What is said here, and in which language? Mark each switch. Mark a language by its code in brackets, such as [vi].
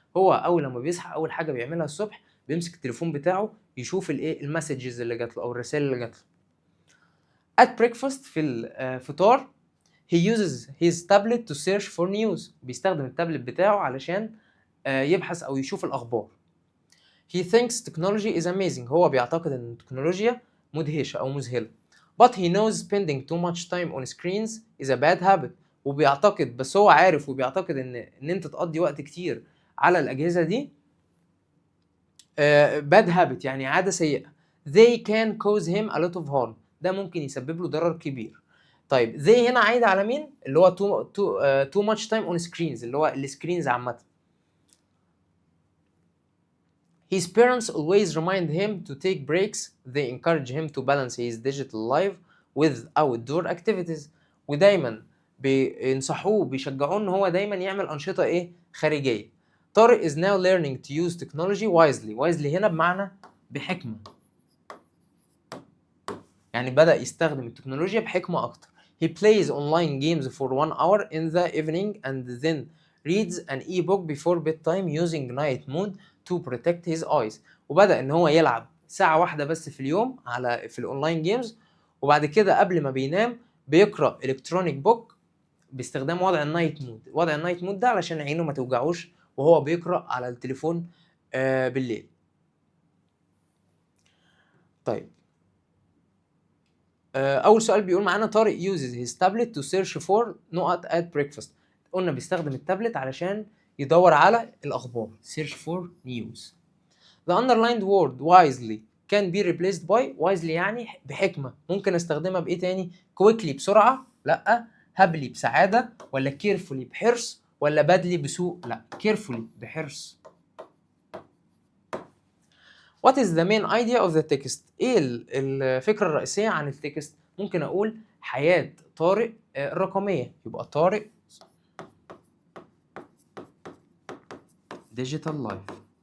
[ar] هو أول لما بيصحى أول حاجة بيعملها الصبح بيمسك التليفون بتاعه يشوف الإيه؟ المسجز اللي جات له أو الرسائل اللي جات له. [en] At breakfast [ar] في الفطار [en] he uses his tablet to search for news. [ar] بيستخدم التابلت بتاعه علشان يبحث أو يشوف الأخبار. [en] He thinks technology is amazing. [ar] هو بيعتقد إن التكنولوجيا مدهشة أو مذهلة. [en] But he knows spending too much time on screens is a bad habit. [ar] وبيعتقد، بس هو عارف وبيعتقد إن أنت تقضي وقت كتير على الأجهزة دي [en] bad habit [ar] يعني عادة سيئة. [en] They can cause him a lot of harm. [ar] ده ممكن يسبب له ضرر كبير. طيب they هنا عايدة على مين؟ اللي هو [en] too much time on screens، [ar] اللي هو السكرينز عامة. [en] His parents always remind him to take breaks. They encourage him to balance his digital life with outdoor activities. [ar] ودايما بينصحوه بيشجعوه ان هو دايما يعمل انشطه ايه؟ خارجيه. [en] طارق is now learning to use technology wisely. [ar] wisely هنا بمعنى بحكمه، يعني بدأ يستخدم التكنولوجيا بحكمه اكتر. [en] He plays online games for 1 hour in the evening and then reads an e-book before bedtime using night mode to protect his eyes. [ar] وبدأ ان هو يلعب ساعة واحدة بس في اليوم في الاونلاين جيمز، وبعد كده قبل ما بينام بيقرأ الكترونيك بوك باستخدام وضع النايت مود. وضع النايت مود ده علشان عينه ما توجعوش وهو بيقرأ على التليفون بالليل. طيب اول سؤال بيقول معانا [en] طارق uses his tablet to search for نقط at breakfast. [ar] قلنا بيستخدم التابلت علشان يدور على الاخبار. [en] search for news. The underlined word wisely can be replaced by wisely [ar] يعني بحكمة. ممكن استخدمها بايه تاني؟ [en] quickly [ar] بسرعة لا، هابلي بسعاده ولا كيرفولي بحرص ولا بادلي بسوء؟ لا، كيرفولي بحرص. [en] What is the main idea of the text؟ [ar] ايه الفكره الرئيسيه عن التكست؟ ممكن اقول حياه طارق الرقميه، يبقى طارق [en] digital life.